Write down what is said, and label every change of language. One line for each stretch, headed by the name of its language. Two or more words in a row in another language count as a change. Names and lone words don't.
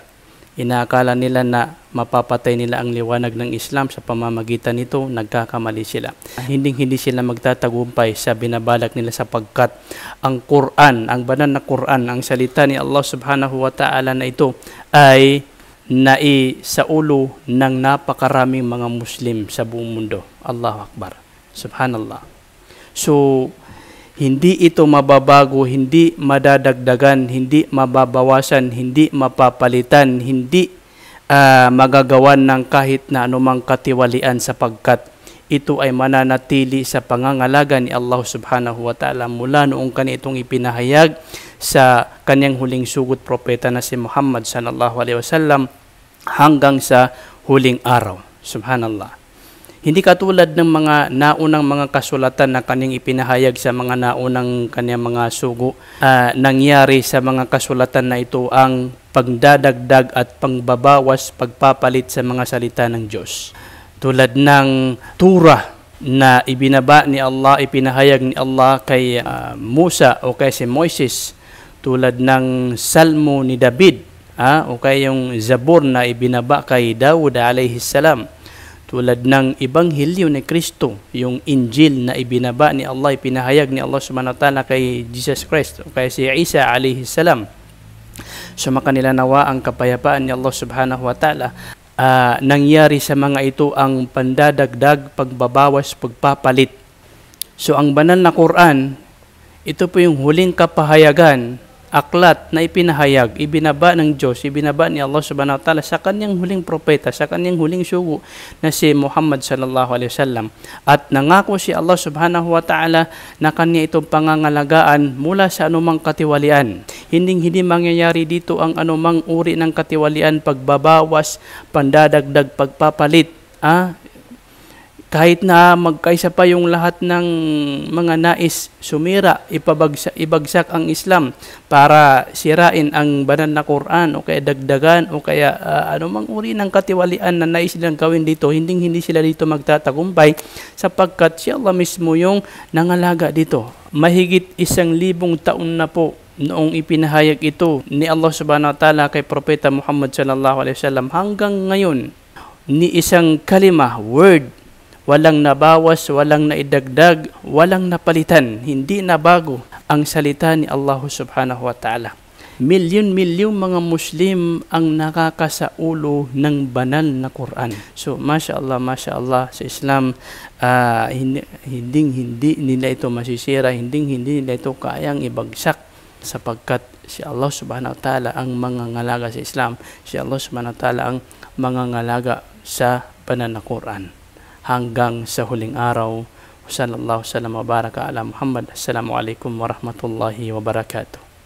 Filipino: Inaakala nila na mapapatay nila ang liwanag ng Islam sa pamamagitan nito, nagkakamali sila. Hindi sila magtatagumpay sa binabalak nila sapagkat ang Quran, ang banal na Quran, ang salita ni Allah
Arabic: subhanahu wa ta'ala
Filipino: na ito ay naisaulo ng napakaraming mga Muslim sa buong mundo.
Arabic: الله أكبر سبحان الله.
Filipino: So, hindi ito mababago, hindi madadagdagan, hindi mababawasan, hindi mapapalitan, hindi magagawan ng kahit na anumang katiwalian sapagkat ito ay mananatili sa pangangalaga ni Allah
Arabic: subhanahu wa ta'ala
Filipino: mula noong kanitong ipinahayag sa kanyang huling sugot propeta na si Muhammad
Arabic: sallallahu alaihi wasallam
Filipino: hanggang sa huling araw.
Arabic: Subhanallah.
Filipino: Hindi katulad ng mga naunang mga kasulatan na kanyang ipinahayag sa mga naunang kanyang mga sugo. Nangyari sa mga kasulatan na ito ang pagdadagdag at pangbabawas, pagpapalit sa mga salita ng Diyos. Tulad ng Turah na ibinaba ni Allah, ipinahayag ni Allah kay Musa o kay si Moises. Tulad ng Salmo ni David o kay yung Zabur na ibinaba kay Dawud
Arabic: alayhi salam.
Filipino: Tulad ng Ebanghelyo ni Kristo, yung Injil na ibinaba ni Allah, ipinahayag ni Allah
Arabic: subhanahu wa ta'ala
Filipino: kay Jesus Christ o kay si Isa
Arabic: alayhi salam.
Filipino: Sumakanila nawa ang kapayapaan ni Allah
Arabic: subhanahu wa ta'ala.
Filipino: Nangyari sa mga ito ang pandadagdag, pagbabawas, pagpapalit. So ang banal na Quran, ito po yung huling kapahayagan, aklat na ipinahayag, ibinaba ng Diyos, ibinaba ni Allah
Arabic: subhanahu wa ta'ala
Filipino: sa kanyang huling propeta, sa kanyang huling sugo na si Muhammad
Arabic: sallallahu alaihi wasallam.
Filipino: At nangako si Allah
Arabic: subhanahu wa ta'ala
Filipino: na kanya itong pangangalagaan mula sa anumang katiwalian. Hindi mangyayari dito ang anumang uri ng katiwalian, pagbabawas, pandadagdag, pagpapalit. Kahit na magkaisa pa yung lahat ng mga nais sumira, ibagsak ang Islam para sirain ang banal na Quran o kaya dagdagan o kaya anumang uri ng katiwalian na nais silang gawin dito, hindi sila dito magtatagumpay sapagkat si Allah mismo yung nangalaga dito. Mahigit 1,000 taon na po noong ipinahayag ito ni Allah
Arabic: subhanahu wa ta'ala
Filipino: kay Propeta Muhammad
Arabic: sallallahu alaihi wasallam
Filipino: hanggang ngayon, ni isang kalima, word, walang nabawas, walang naidagdag, walang napalitan, hindi na bago ang salita ni Allah
Arabic: subhanahu wa ta'ala.
Filipino: Milyon-milyong mga Muslim ang nakakasaulo ng banal na Quran. So,
Arabic: Masya Allah,
Filipino: sa Islam, hindi nila ito masisira, hindi nila ito kayang ibagsak sapagkat si Allah
Arabic: subhanahu wa ta'ala
Filipino: ang mangangalaga sa Islam. Si Allah
Arabic: subhanahu wa ta'ala
Filipino: ang mangangalaga sa banal na Quran hanggang sa huling araw.
Arabic: صلى الله عليه وسلم وبارك على محمد. السلام عليكم ورحمة الله وبركاته.